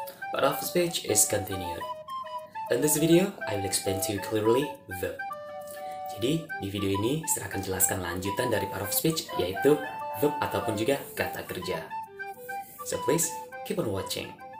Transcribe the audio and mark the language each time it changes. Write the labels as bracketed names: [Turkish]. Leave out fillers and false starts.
[English] Part of speech is continued. In this video, I will explain to you clearly verb. [Indonesian] Jadi, di video ini saya akan jelaskan lanjutan dari part of speech, yaitu verb ataupun juga kata kerja. [English] So please, keep on watching.